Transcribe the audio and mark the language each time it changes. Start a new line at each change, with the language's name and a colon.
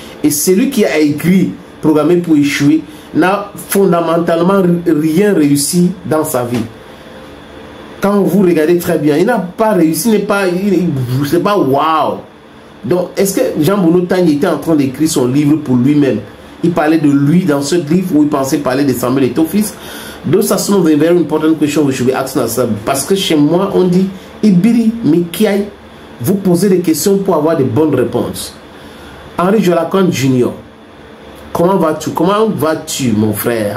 French: Et celui qui a écrit programmé pour échouer n'a fondamentalement rien réussi dans sa vie. Quand vous regardez très bien, il n'a pas réussi, c'est pas waouh. Donc, est-ce que Jean-Bruno Tagny était en train d'écrire son livre pour lui-même? Il parlait de lui dans ce livre où il pensait parler de Samuel Eto'o-Fils.
English: Those are some of the very important questions we should be asking ourselves.
French: Parce que chez moi, on dit Ibiri, Mikiaï, vous posez des questions pour avoir de bonnes réponses. Henri Jolacon Jr., comment vas-tu? Comment vas-tu, mon frère?